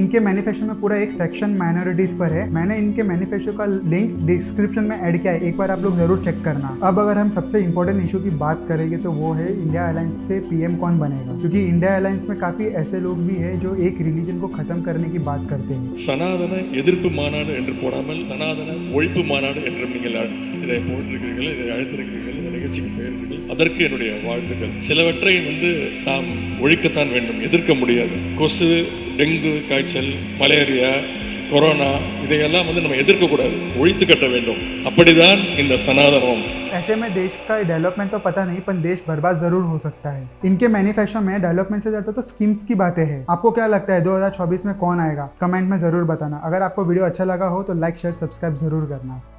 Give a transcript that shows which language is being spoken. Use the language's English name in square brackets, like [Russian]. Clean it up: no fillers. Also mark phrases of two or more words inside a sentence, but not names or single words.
[Hindi] इनके मैनिफेस्टो में पूरा एक सेक्शन माइनॉरिटीज पर है। मैंने इनके मैनिफेस्टो का लिंक डिस्क्रिप्शन में ऐड किया है, एक बार आप लोग जरूर चेक करना। अब अगर हम सबसे इंपॉर्टेंट इशू की बात करेंगे तो वो है इंडिया अलायंस से PM कौन बनेगा, क्योंकि इंडिया अलायंस में काफी ऐसे लोग भी है जो एक रिलीजन को खत्म करने की बात करते हैं। [Tamil] சனாதன எதிர்ப்பு மாநாடு என்று போடாமல் சனாதன ஒழிப்பு மாநாடு என்று நீங்கள் இதை போட்டிருக்கிறீர்கள், இதை அழைத்திருக்கிறீர்கள், இந்த நிகழ்ச்சிக்கு பெயர்கள், அதற்கு என்னுடைய வாழ்த்துக்கள். சிலவற்றை நாம் ஒழிக்கத்தான் வேண்டும், எதிர்க்க முடியாது. கொசு, டெங்கு காய்ச்சல், மலேரியா, கொரோனா இதையெல்லாம் நம்ம எதிர்க்க கூடாது, ஒழித்து கட்ட வேண்டும். அப்படிதான் இந்த சனாதனம்। [Hindi] ऐसे में देश का डेवलपमेंट तो पता नहीं, पर देश बर्बाद जरूर हो सकता है। इनके मैनिफेस्टो में डेवलपमेंट से ज्यादा तो स्कीम्स की बातें हैं। आपको क्या लगता है 2024 में कौन आएगा? कमेंट में जरूर बताना। अगर आपको वीडियो अच्छा लगा हो तो [English] like share subscribe [Hindi] जरूर करना।